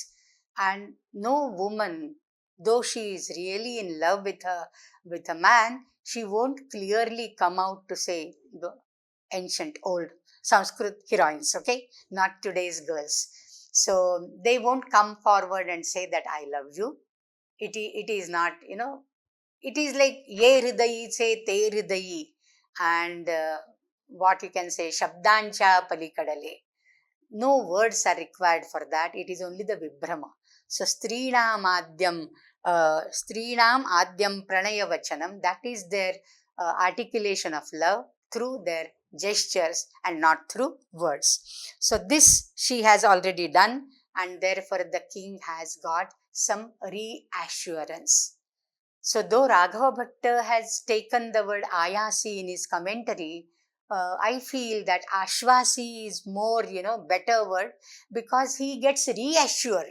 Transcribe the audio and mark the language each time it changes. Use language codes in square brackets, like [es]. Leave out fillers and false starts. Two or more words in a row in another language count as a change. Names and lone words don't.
[en] And no woman, though she is really in love with a man, she won't clearly come out to say, the ancient old Sanskrit heroines, okay, not today's girls. So they won't come forward and say that I love you. It is not, it is like [mr] ये हृदयी से ते हृदयी, [en] and what you can say, [mr] शब्दांच्या पलीकडले. [en] No words are required for that. It is only the vibhrama. So [sa] स्त्रीणाम् आद्यं प्रणय वचनम्, [en] that is their articulation of love through their gestures and not through words. So this she has already done, and therefore the king has got some reassurance. So though Raghava Bhatta has taken the word ayasi in his commentary, I feel that ashvasi is more, better word, because he gets reassured.